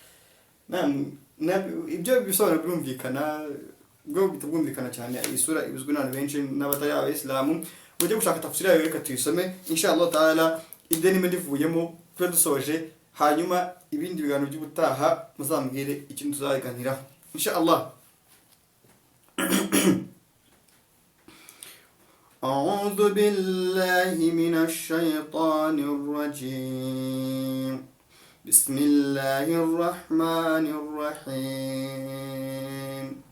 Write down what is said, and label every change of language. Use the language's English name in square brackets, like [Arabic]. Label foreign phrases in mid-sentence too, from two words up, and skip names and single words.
[Kinyarwanda] Ibyo bisobanura birumvikana bwo bitubwumvikana cyane isura ibuzwe n'abantu benshi n'abatari abayisilamu ujye gushaka tafsiri yayo reka tuyisome [Arabic] إن شاء الله تعالى [Kinyarwanda] ideni ndivuyemo twe dusoje hanyuma ibindi biganiro by'ubutaha muzambwire ikintu tuzaganiraho inshallah. [Arabic] أعوذ بالله من الشيطان الرجيم بسم الله الرحمن الرحيم